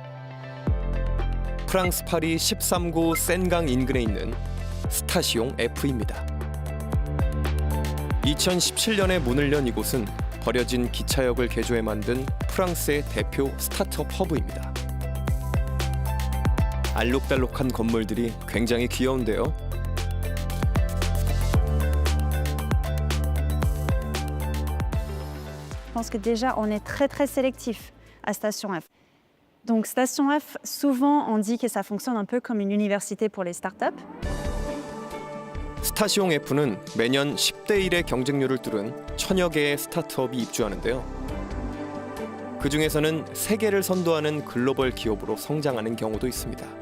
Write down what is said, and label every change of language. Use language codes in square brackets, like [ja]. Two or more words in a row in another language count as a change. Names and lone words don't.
[ko] 프랑스 파리 13구 센강 인근에 있는 스타시옹 F입니다. 2017년에 문을 연 이곳은 버려진 기차역을 개조해 만든 프랑스의 대표 스타트업 허브입니다. 알록달록한 건물들이 굉장히 귀여운데요. [fr] Je pense que déjà, on est très sélectif à Station F. Donc Station F, souvent, on dit que ça fonctionne un peu comme une université pour les startups. [ko] 스타시옹 F는 매년 10대 1의 경쟁률을 뚫은 1000여 개의 스타트업이 입주하는데요. 그 중에서는 세계를 선도하는 글로벌 기업으로 성장하는 경우도 있습니다.